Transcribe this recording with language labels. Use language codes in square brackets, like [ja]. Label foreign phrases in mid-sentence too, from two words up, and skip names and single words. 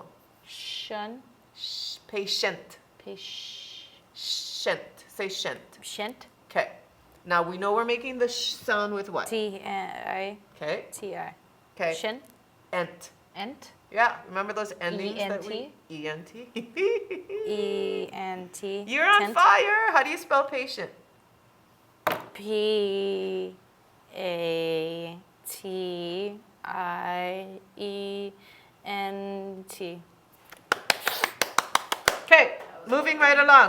[en] Shun? Patient. Shent. Say shent. Shent? Okay. Now we know we're making the sound with what? T-I... Okay. T-I. Okay. Shin? Ent. Ent? Yeah, remember those endings that we... E-N-T? E-N-T? E-N-T. You're on Tent? fire. How do you spell patient? P-A-T-I-E-N-T. Okay, moving right along.